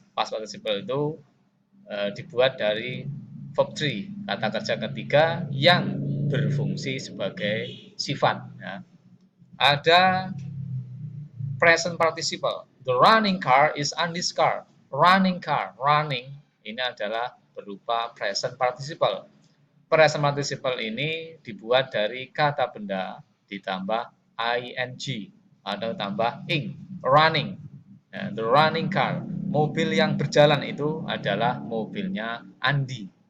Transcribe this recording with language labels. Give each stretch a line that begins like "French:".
Indonesian: Past participle itu dibuat dari verb 3, kata kerja ketiga yang berfungsi sebagai sifat. Ya. Ada present participle.
English: The running car is Andy's car.
Indonesian: Running car, running ini adalah berupa present participle. Present participle ini dibuat dari kata benda ditambah ing atau tambah ing. Running.
English: The running car.
Indonesian: Mobil yang berjalan itu adalah mobilnya Andi.